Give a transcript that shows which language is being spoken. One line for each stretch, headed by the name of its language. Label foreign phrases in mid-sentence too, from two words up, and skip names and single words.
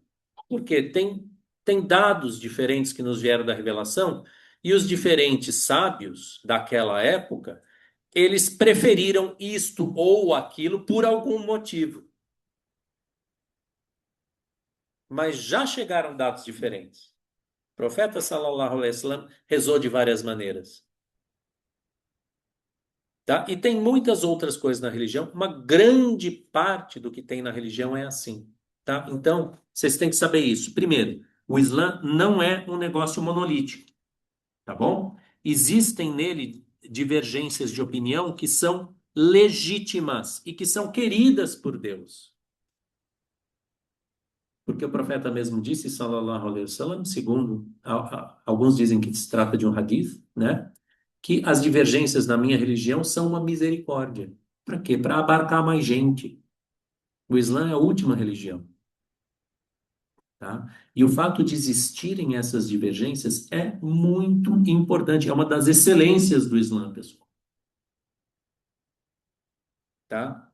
Portuguese: Porque tem dados diferentes que nos vieram da revelação, e os diferentes sábios daquela época, eles preferiram isto ou aquilo por algum motivo. Mas já chegaram dados diferentes. O profeta
Arabic: صلى الله عليه وسلم
Portuguese: rezou de várias maneiras, tá? E tem muitas outras coisas na religião, uma grande parte do que tem na religião é assim, tá? Então, vocês têm que saber isso. Primeiro, o Islã não é um negócio monolítico. Tá bom? Existem nele divergências de opinião que são legítimas e que são queridas por Deus. Porque o profeta mesmo disse,
Arabic: صلى الله عليه وسلم,
Portuguese: segundo alguns dizem que se trata de um hadith, né? Que as divergências na minha religião são uma misericórdia. Para quê? Para abarcar mais gente. O Islã é a última religião, tá? E o fato de existirem essas divergências é muito importante, é uma das excelências do Islã, pessoal, tá?